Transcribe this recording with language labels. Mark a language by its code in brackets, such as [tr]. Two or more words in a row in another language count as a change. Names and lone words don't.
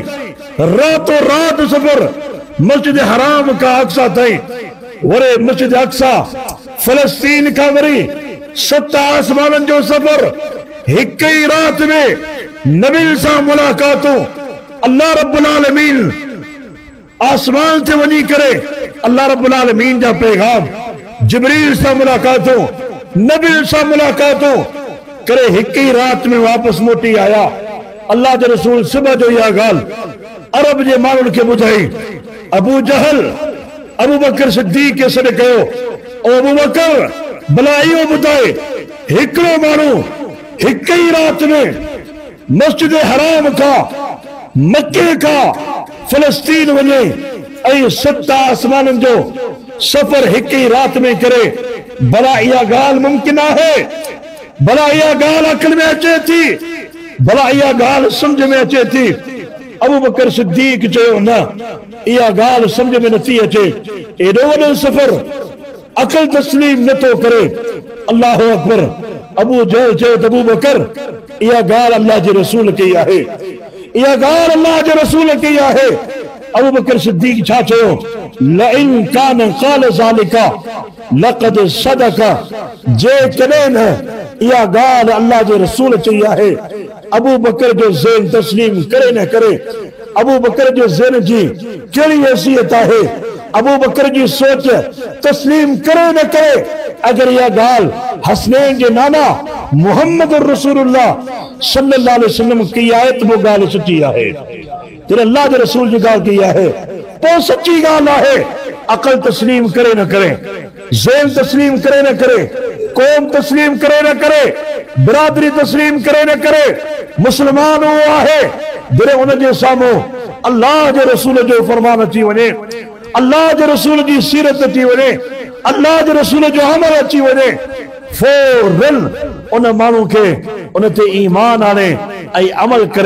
[sd] रातों रात सफ़र मस्जिद हराम खां अक़सा ताईं, वरी मस्जिद अक़सा फ़लस्तीन खां वरी 7 आसमाननि जो सफ़र। हिक ई रात में नबी सां मुलाक़ातूं, [ar] الله رب العالمين [sd] आसमान से वनी करे [ar] الله رب العالمين [sd] जा पैगाम जिब्रील से मुलाकातों नबी से मुलाकातों करे हिक ही रात में वापस मोटी आया। अल्लाह के रसूल सुबह जो या गाल अरब जे माण्हुनि खे ॿुधाई। अबू जहल अबू बकर सिद्दीक़ के सॾ कयो, ओ अबू बकर भला इहो ॿुधाए हिकिड़ो माण्हू हिक ही रात में मस्जिद हराम का मक्के का फिलिस्तीन वञे ऐं 7 आसमाननि जो सफ़र हिक ही रात में करे, भला इहा ॻाल्हि मुमकिन आहे? भला इहा ॻाल्हि अक़ल में अचे थी? भला इहा ॻाल्हि सम्झ में अचे थी? अबू बकर सिद्दीक़ चयो न, इहा ॻाल्हि सम्झ में नथी अचे। एॾो वॾो सफ़र अक़ल तस्लीम नथो करे। [ar] الله أكبر. [sd] अबू जहल चयो त अबू बकर इहा ॻाल्हि अल्लाह जे रसूल कई आहे, इहा ॻाल्हि अल्लाह जे रसूल कई आहे। अबू बकर सिद्दीक़ छा चयो? [ar] لئن كان قال ذلك لقد صدق. [sd] जे कॾहिं न इहा ॻाल्हि अल्लाह जे रसूल चई आहे, अबू बकर जो ज़हन तस्लीम करे न करे। अबू बकर जो ज़हन जी कहिड़ी हैसियत आहे? अबू बकर जी सोच तस्लीम करे न करे। अगर इहा ॻाल्हि हसनैन जे नाना मुहम्मद रसूलुल्लाह [ar] صلى الله عليه وسلم [sd] की आहे त वो ॻाल्हि सची आहे। जॾहिं अल्लाह जे रसूल जी ॻाल्हि कई आहे पोइ सची ॻाल्हि आहे। अक़ल तस्लीम करे न करे, ज़हन तस्लीम करे न करे, कौम तस्लीम करे न करे, बिरादरी तस्लीम करे न करे। मुसलमान उहो आहे जॾहिं उनजे साम्हूं अल्लाह जे रसूल जो फरमान अची वञे, अल्लाह जे रसूल जी सीरत अची वञे, अल्लाह जे रसूल जो अमल अची वञे, फौरन उन माण्हू खे उन ते ईमान आणे ऐं अमल करे।